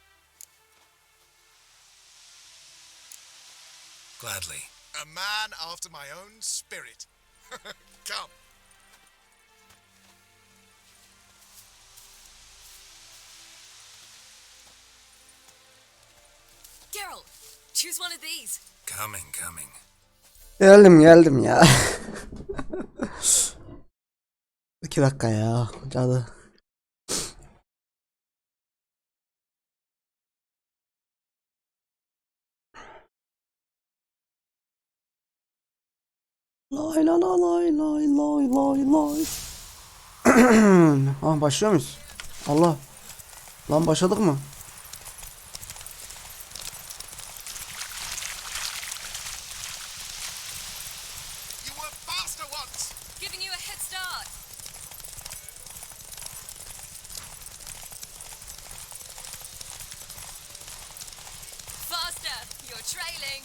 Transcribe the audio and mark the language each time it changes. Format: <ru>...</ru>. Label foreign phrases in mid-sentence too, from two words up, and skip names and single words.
<en>Gladly. A man after my own spirit. Come. Geralt, choose one of these. Coming.</en> <tr>Geldim ya. 2 dakika ya. Cadı. Lay la la lay lay lay lay lay. Ah, başlıyor muyuz? Allah. Lan başladık mı?</tr> <en>You were faster once. Giving you a head start. Faster, you're trailing.</en>